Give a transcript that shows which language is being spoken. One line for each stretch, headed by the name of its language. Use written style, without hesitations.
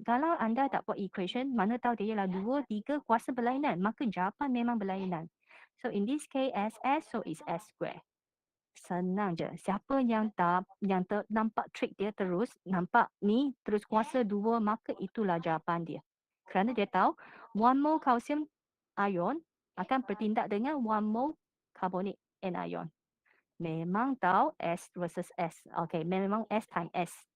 Malay: Kalau anda tak buat equation, mana tahu dia ialah 2, 3 kuasa berlainan. Maka jawapan memang berlainan.
English: So in this case, SS, so is S square.
Malay: Senang je. Siapa yang nampak trik dia terus, nampak ni terus kuasa 2, maka itulah jawapan dia. Kerana dia tahu 1 mole calcium ion akan bertindak dengan 1 mole carbonate anion. Memang tahu S versus S. Okay, memang S times S.